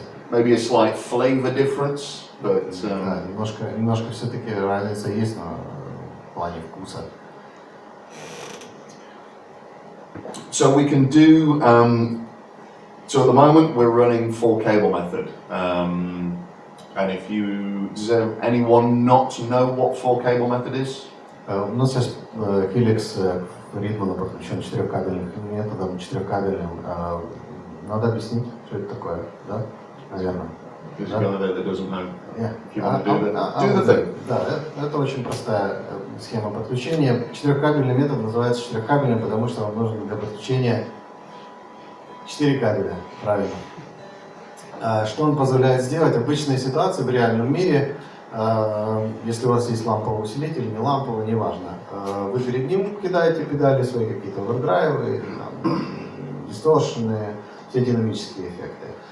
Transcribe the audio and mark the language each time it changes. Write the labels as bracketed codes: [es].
[en] maybe a slight flavor difference, but [ru] Да, немножко все-таки разница есть, но в плане вкуса. [en] So we can do. So at the moment we're running full cable method, and if you does anyone not know what full cable method is? [ru] У нас сейчас HELIX Ритмана подключен четырехкабельным методом, четырехкабельным. Надо объяснить, что это такое, да? Наверное. [en] There's a guy there that doesn't know. Yeah. If you want to do the thing. [ru] Да, это очень простая схема подключения. Четырехкабельный метод называется четырехкабельным, потому что вам нужно для подключения 4 кабеля, правильно. Что он позволяет сделать? Обычные ситуации в реальном мире, если у вас есть ламповый усилитель, не ламповый, неважно, вы перед ним кидаете педали свои какие-то овердрайвы, дисторшены, все динамические эффекты.